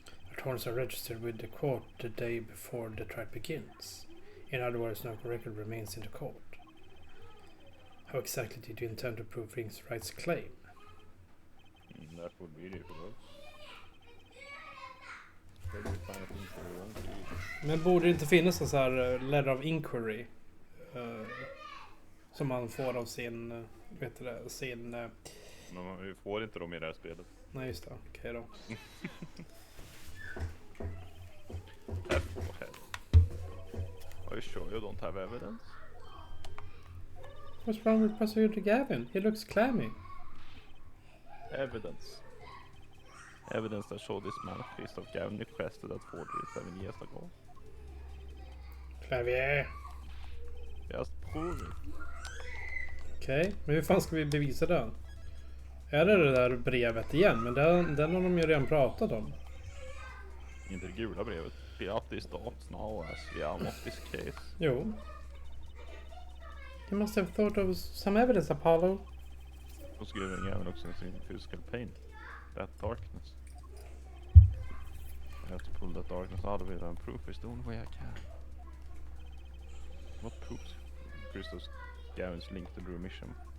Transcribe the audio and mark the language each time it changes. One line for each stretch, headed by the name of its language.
English: Returns are registered with the court the day before the trial begins. In other words, no record remains in the court. How exactly did you intend to prove Ring's rights claim? That would be difficult. Maybe we find things that we want to use.
Swedish: Men borde det inte finnas en sån här
English: letter of inquiry
Swedish: som man får av sin, vet du det, sin... Men vi får inte dem i det här spelet. Nej just det, okej då.
English: Are you sure you don't have evidence? What's wrong with Prosecutor Gavin? He looks clammy. Evidence. Evidence that showed this man, Christoph Gavin, requested that forgery 7 years ago. Klavier. Just prove it.
Swedish: Okej, men hur fan ska vi bevisa det? Är det där brevet igen? Men den har de ju redan pratat om. Inte det gula brevet.
English: Be up this thoughts now as we are of this case.
Swedish: Jo.
English: You must have thought of some evidence, Apollo.
Swedish: Och skriver även också sin
English: physical pain. That darkness. I have to pull that darkness out of it and proof is the only way I can. What proves Christoph Gavin's link to the mission?